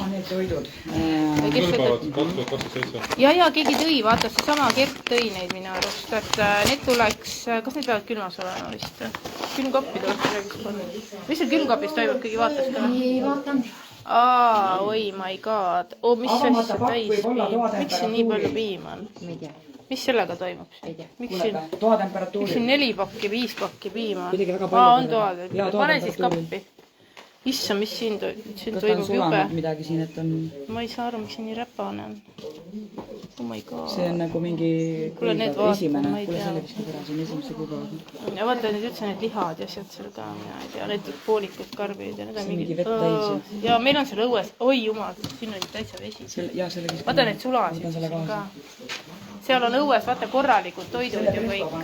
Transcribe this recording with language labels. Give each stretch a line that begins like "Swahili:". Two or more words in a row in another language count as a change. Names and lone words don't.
Estonian: Need toidud. Kõlbavad 2027. Ja keegi tõi, vaata, seesama Gert tõi neid minu arust, et need tuleks, kas need peavad külmas olema vist? Külmkappi tuleks midagi panna. Mis seal külmkapis toimub, kõigi vaatas ka? ei vaatan.
English: Oi my god.
Estonian: Mis see siis see täis piim? Miks siin nii palju piima on? Ma ei tea. Mis sellega toimub? Miks siin 4 pakki, 5 pakki piima? On toatemperatuur. Pane siis kappi. Issa, mis siin toimub jube? midagi siin, et on... Ma ei saa aru, miks see nii räpane on.
English: Oh my god.
Estonian: See on nagu mingi... Kuule, need vaatama, ma ei tea. selle vist ära, see on esimese kuupäeva. Ja vaata, need üldse need lihad ja sealt seal ka, mina ei tea, need poolikud karbid ja need on mingi vett täis. Ja meil on seal õues, oi jumal, siin on täitsa vesi. Vaata need sulasid siin ka. Seal on õues, vaata, korralikud toidud ja kõik.